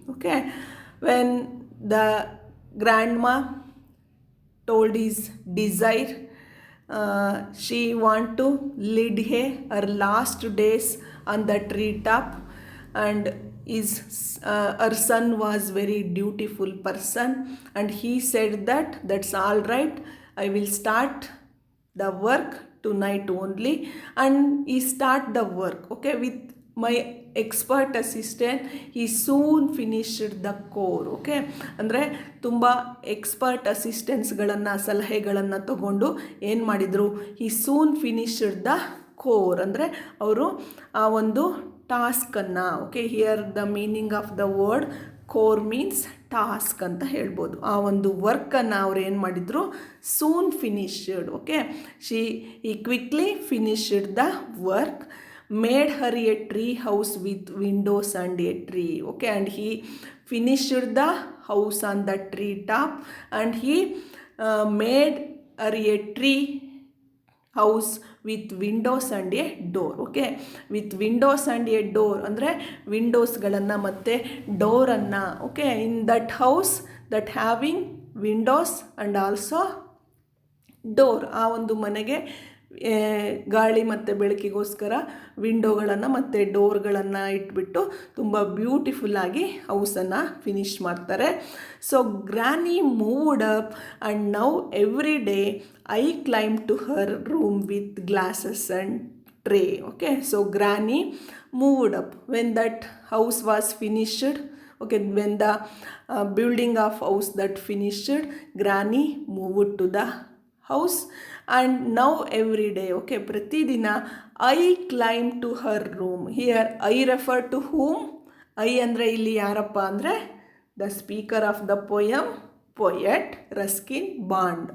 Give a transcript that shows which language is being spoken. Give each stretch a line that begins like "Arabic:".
English: Okay, when the grandma told his desire, she want to lead her last days on the treetop, and her son was very dutiful person, and he said that that's all right, I will start the work tonight only. And he start the work, okay, with my expert assistant. he soon finished the core.
Kannada: Okay, ಅಂದರೆ ತುಂಬ expert ಅಸಿಸ್ಟೆನ್ಸ್ಗಳನ್ನು, ಸಲಹೆಗಳನ್ನು ತಗೊಂಡು ಏನು ಮಾಡಿದರು?
English: he soon finished the core,
Kannada: ಅಂದರೆ ಅವರು ಆ ಒಂದು ಟಾಸ್ಕನ್ನು,
English: okay, here the meaning of the word chore means task
Kannada: ಅಂತ ಹೇಳ್ಬೋದು. ಆ ಒಂದು ವರ್ಕನ್ನು ಅವ್ರು ಏನು ಮಾಡಿದರು? Soon finished.
English: Okay, ಈ quickly finished the work, made her a tree house with windows and a tree. Okay, and he finished the house on the tree top, and he made her a tree house with windows and a door. Okay, with windows and a door
Kannada: ಅಂದರೆ ವಿಂಡೋಸ್ಗಳನ್ನು ಮತ್ತು ಡೋರನ್ನು. Okay,
English: in that house that having windows and also door,
Kannada: ಆ ಒಂದು ಮನೆಗೆ ಗಾಳಿ ಮತ್ತು ಬೆಳಕಿಗೋಸ್ಕರ ವಿಂಡೋಗಳನ್ನು ಮತ್ತು ಡೋರ್ಗಳನ್ನು ಇಟ್ಬಿಟ್ಟು ತುಂಬ ಬ್ಯೂಟಿಫುಲ್ಲಾಗಿ ಹೌಸನ್ನು ಫಿನಿಷ್ ಮಾಡ್ತಾರೆ.
English: So granny moved up, and now every day I climb to her room with glasses and tray. Okay, so granny moved up when that house was finished. Okay, when the building of house that finished, Granny moved to the house, and now every day, okay, pratidina I climb to her room. Here I refer to whom? I
Kannada: andre illi yarappa andre
English: the speaker of the poem, poet Ruskin Bond.